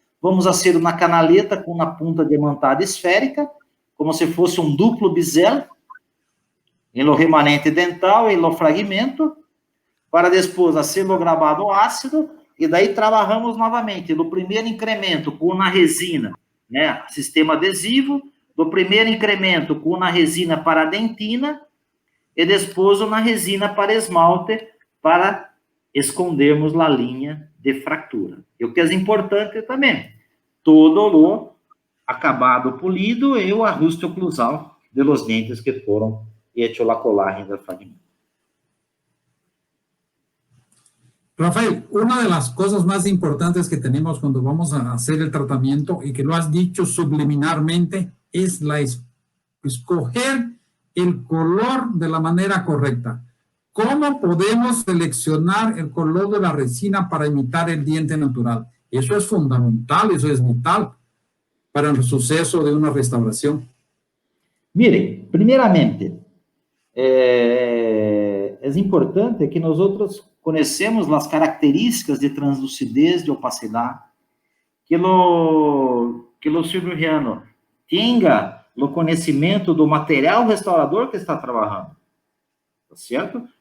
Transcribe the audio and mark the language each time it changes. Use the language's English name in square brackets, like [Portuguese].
[Portuguese] Vamos fazer uma canaleta com uma ponta diamantada esférica, como se fosse um duplo bisel, em [Spanish] lo remanente dental [Portuguese] e [Spanish] lo fragmento, [Portuguese] para depois fazer o [Spanish] grabado ácido, [Portuguese] e daí trabalhamos novamente no primeiro incremento com uma resina, né, sistema adesivo, no primeiro incremento com uma resina para dentina, e depois uma resina para esmalte, para escondermos a linha de fractura. E o que é importante também, todo o acabado polido e o ajuste oclusal [Spanish] de los [Portuguese] dentes que foram [Spanish] hecho la [Portuguese] colagem [Spanish] del [Portuguese] fragmento. [Spanish] Rafael, una de las cosas más importantes que tenemos cuando vamos a hacer el tratamiento, y que lo has dicho subliminarmente, es escoger el color de la manera correcta. ¿Cómo podemos seleccionar el color de la resina para imitar el diente natural? Eso es fundamental, eso es vital para el suceso de una restauración. Miren, [Portuguese] primeiramente, é importante que nós conhecemos as características de translucidez, de opacidade, que o cirurgiano tenha o conhecimento do material restaurador que está trabalhando, tá certo?